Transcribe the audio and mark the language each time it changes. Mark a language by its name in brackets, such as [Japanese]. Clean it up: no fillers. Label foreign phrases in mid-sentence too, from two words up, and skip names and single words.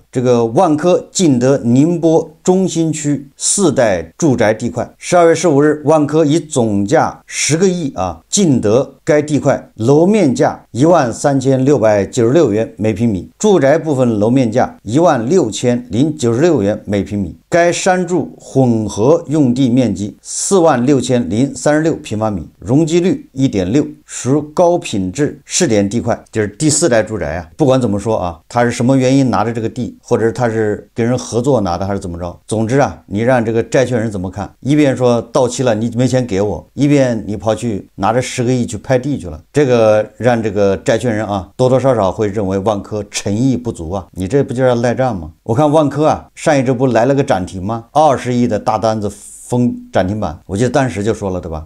[Chinese] 這個萬科競得寧波中心區4代住宅地塊，12月15日，萬科以總價10個億競得該地塊，樓面價13696元每平米，住宅部分樓面價16096元每平米。該商住混合用地面積46036平方米，容積率1.6%，屬高品質試點地塊，就是第4代住宅不管怎麼說他是什麼原因拿着這個地，或者是他是跟人合作拿的還是怎麼着，總之你讓這個債權人怎麼看？一邊說到期了你沒錢給我，一邊你跑去拿着10個億去拍地去了，這個讓這個債權人多多少少會認為萬科誠意不足你這不就要賴賬嗎？我看萬科上一周不來了個漲停嗎？20億的大單子封漲停板，我記得當時就說了對吧？